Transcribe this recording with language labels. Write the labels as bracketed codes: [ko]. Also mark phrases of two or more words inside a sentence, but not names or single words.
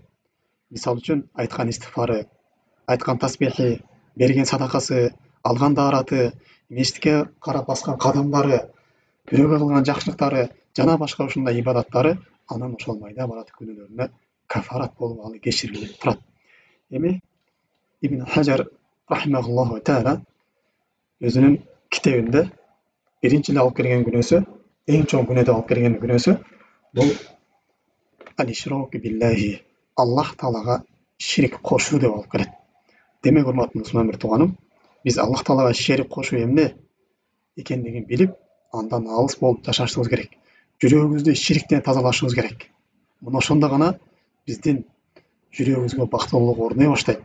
[ky] Мисалы үчүн айткан истифары, айткан тасбихи, берген садакасы, алган даараты, мешитке карап баскан кадамдары, бирөөгө кылган жакшылыктары жана башка ушундай ибадаттары анан ошол майда барат күнөөлөрүнө кафарат болуп ал кечирилип турат. Эми Ибн Хажар [ar] رحمه الله تعالى [ky] өзүнүн китебинде биринчи эле алып келген күнөөсү, эң чоң күнөө деп алып келген күнөөсү бул [ar] الإشراك بالله, [ky] Аллах таалага ширик кошуу деп алып келет. Демек, урматтуу мусулман бир тууганым, биз Аллах таалага ширик кошуу эмне экендигин билип, андан алыс болуп жашашыбыз керек. Жүрөгүбүздү шириктен тазалашыбыз керек. Мына ошондо гана биздин жүрөгүбүзгө бактылуулук орной баштайт.